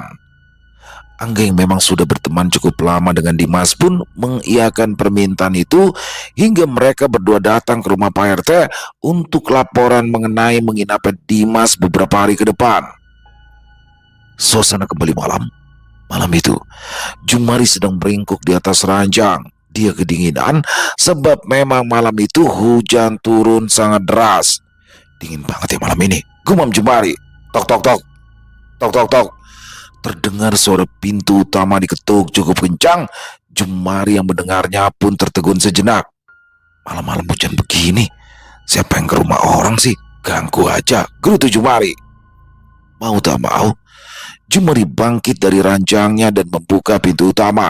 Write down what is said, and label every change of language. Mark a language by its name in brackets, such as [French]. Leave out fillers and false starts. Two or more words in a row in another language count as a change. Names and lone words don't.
[Indonesian] Angga yang memang sudah berteman cukup lama dengan Dimas pun mengiyakan permintaan itu hingga mereka berdua datang ke rumah Pak RT untuk laporan mengenai menginapnya Dimas beberapa hari ke depan. Suasana kembali malam. Malam itu, Jumari sedang meringkuk di atas ranjang. Dia kedinginan sebab memang malam itu hujan turun sangat deras. Dingin banget ya malam ini, gumam Jumari. Tok tok tok, tok tok tok. Terdengar suara pintu utama diketuk cukup kencang. Jumari yang mendengarnya pun tertegun sejenak. Malam-malam hujan begini, siapa yang ke rumah orang sih? Ganggu aja, gerutu Jumari. Mau tak mau, Jumari bangkit dari ranjangnya dan membuka pintu utama.